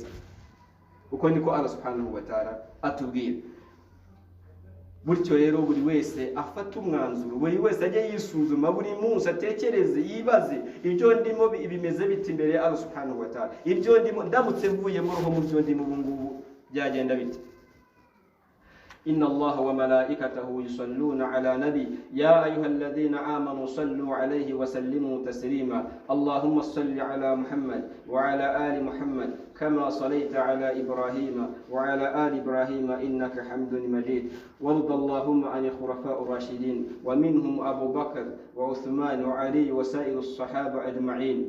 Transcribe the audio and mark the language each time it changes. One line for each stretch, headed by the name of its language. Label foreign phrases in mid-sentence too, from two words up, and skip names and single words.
Kinyarwanda: Uko niko
Arabic: الله سبحانه وتعالى
Kinyarwanda: atubwira. Buryo rero buri wese afata umwanzuro, buri wese ajye yisuzuma buri munsi, atekereze, yibaze ibyo ndimo bimeze biti imbere ya
Arabic: الله سبحانه وتعالى,
Kinyarwanda: ibyo ndimo ndamutse mvuye mu roho mu byo ndimo ubungubu byagenda biti.
Arabic: إن الله وملائكته يصلون على نبي يا أيها الذين آمنوا صلوا عليه وسلموا تسليما اللهم صل على محمد وعلى آل محمد كما صليت على إبراهيم وعلى آل إبراهيم إنك حمد مجيد وارض اللهم عن الخلفاء الراشدين ومنهم أبو بكر وعثمان وعلي وسائر الصحابة أجمعين